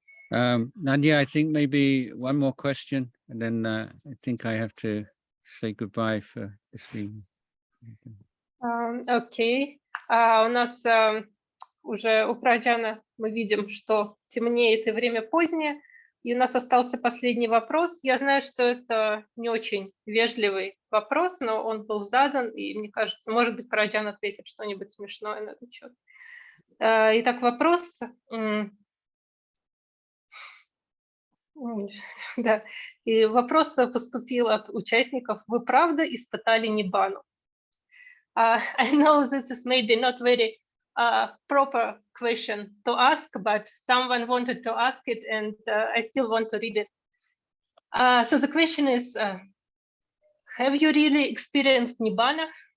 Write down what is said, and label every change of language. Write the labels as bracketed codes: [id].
[en] Nadia, I think maybe one more question, and then I think I have to say goodbye for this evening. [ru] Окей. У нас уже у Праджана мы видим, что темнеет и время позднее, и у нас остался последний вопрос. Я знаю, что это не очень вежливый вопрос, но он был задан, и мне кажется, может быть, Праджан ответит что-нибудь смешное на этот счет. Итак, вопрос... Да, и вопрос поступил от участников. Вы правда испытали ниббану? [en] I know this is maybe not very proper question to ask, but someone wanted to ask it, and I still want to read it. So the question is, have you really experienced nibbana?